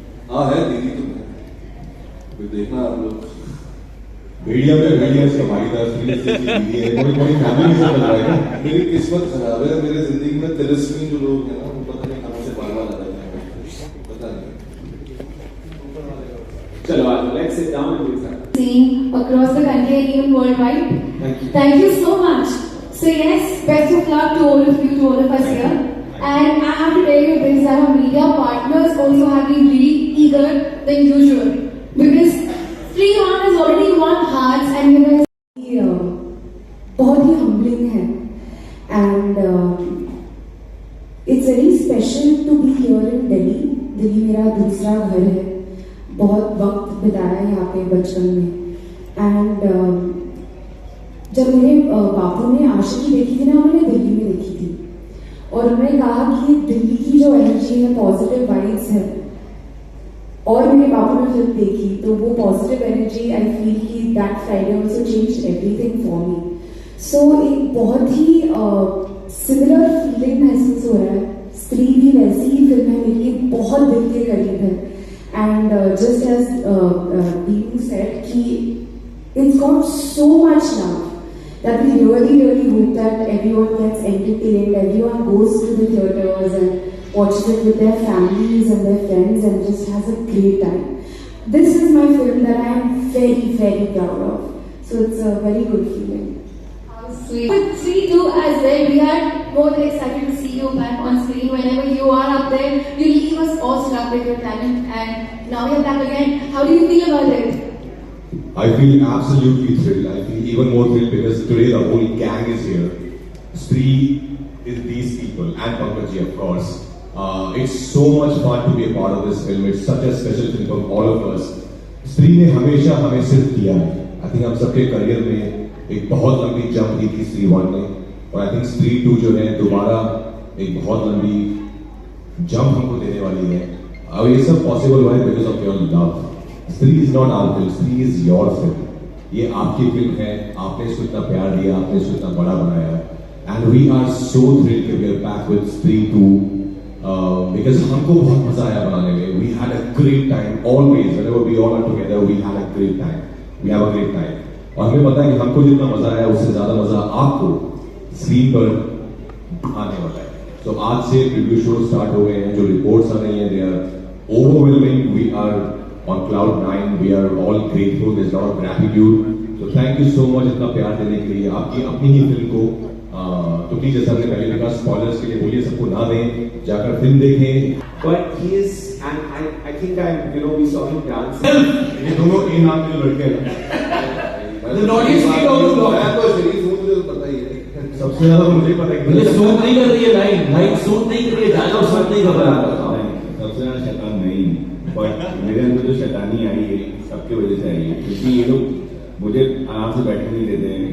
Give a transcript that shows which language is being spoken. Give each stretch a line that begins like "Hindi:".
Hindi: हाँ है दीदी, तो देखना आप लोग मीडिया में मीडिया इसका भागीदार दीदी है, कोई कोई फैमिली से चल रहा है। मेरी किस्मत खराब है, मेरे जिंदगी में तिरस्मी जो लोग हैं ना, वो पता नहीं कहाँ से बार-बार आ जाते हैं, पता नहीं। चलो आज
English: Let's sit down and do Seeing across the country and even worldwide. Thank you so much. So yes, best of luck to all of you, to all of us here. And I have to tell you this, that our media partners also have been really eager than usual. Because Stree 1 has already won hearts and you guys
Hindi: बहुत ही
English: humbling
Hindi: है.
English: And it's very special to be here in Delhi.
Hindi: Delhi मेरा दूसरा घर है. बहुत वक्त बिताया यहाँ पे बचपन में।
English: and
Hindi: जब मेरे बापू ने आशिकी देखी थी ना, उन्होंने दिल्ली में देखी थी और उन्होंने कहा कि दिल्ली की जो एनर्जी है, पॉजिटिव वाइब्स है। और मेरे बापू ने फिल्म देखी तो वो पॉजिटिव एनर्जी,
English: I feel कि that Friday also changed everything for me.
Hindi: सो एक बहुत ही सिमिलर फीलिंग महसूस हो रहा है। स्त्री भी वैसी ही फिल्म है मेरी, बहुत दिल के करीब है।
English: And just as Deenu said, it's got so much love that we really hope that everyone gets entertained, everyone goes to the theatres and watches it with their families and their friends and just has a great time. This is my film that I am very proud of. So it's a very good feeling. How sweet. With Stree 2 as well, we are more than excited to see you back on screen. Whenever you are up there, you leave us all struck with your talent, and now you're back again. How do you feel about it? I feel absolutely thrilled. I feel even more thrilled because today the whole gang is here. Stree is these people and Pankaj, of course. It's so much fun to be a part of this film. It's such a special film for all of us.
Hindi: Stree ने हमेशा हमें सिर्फ दिया है।
English: I think
Hindi: हम सबके career में एक बहुत लंबी जंप ली थी Stree 1 ने, और
English: I think
Hindi: Stree 2 जो है दोबारा एक बहुत लंबी जंप हमको देने वाली है। अब ये सब
English: possible
Hindi: हुआ है
English: Because of your love. Stree is not our film, Stree is your film.
Hindi: ये आपकी फिल्म है, आपने इसको इतना प्यार दिया, आपने इसको इतना बड़ा बनाया,
English: and we are so thrilled
Hindi: कि
English: we are back with
Hindi: स्त्री 2
English: because
Hindi: हमको बहुत मजा आया बनाने में.
English: We had a great time always, whenever we all are together we had a great time, we have a great time.
Hindi: और हमें पता है कि हमको जितना मजा आया उससे ज्यादा मजा आपको स्क्रीन पर आने वाला है. तो आज से प्रीव्यू शो स्टार्ट हो गए हैं, जो रिपोर्ट्स आ रही हैं
English: They are overwhelming. We are on cloud 9, we are all grateful, there is lot of gratitude. So thank you so much
Hindi: इतना प्यार देने के लिए आपकी अपनी ही फिल्म को. तो प्लीज जैसा हमने पहले भी कहा, स्पॉयलर्स के लिए बोलिए सबको ना दें, जाकर फिल्म देखें.
English: But he is, and I think we saw him dance.
Hindi: ये दोनों ए नाम के जो लड़के हैं
English: The audience
Hindi: की दोनों लोग मैं तो सीरीज हूँ, मुझे तो पता ही है. सबसे ज्यादा तो मुझे पता है कि मुझे सूट नहीं कर रही है लाइन सूट नहीं कर रही है, डायलॉग सूट नहीं कर रहा है. सबसे ज्यादा शैतान नहीं,
English: but
Hindi: मेरे अंदर जो शैतानी आई है सबकी वजह से आई है, क्योंकि ये लोग मुझे आराम से बैठने नहीं देते हैं.